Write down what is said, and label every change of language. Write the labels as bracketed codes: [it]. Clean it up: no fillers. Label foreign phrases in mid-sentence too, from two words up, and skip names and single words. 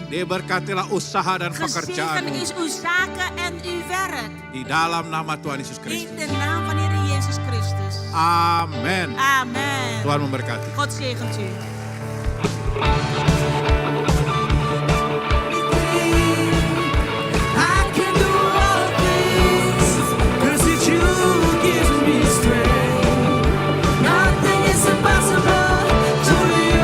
[id] Diberkatilah usaha dan [nl] Gezegend [id] pekerjaanmu. [nl] is uw zaken en uw werk. [id] Di dalam nama Tuhan Yesus [nl] In [id] Kristus. [nl] de naam van Heer Jezus Christus. [id] Amin. [nl] Amen. [id] Tuhan memberkati. [nl] God zegent u. [en] I can do all things, 'cause it's you who gives me strength. Nothing is impossible to you.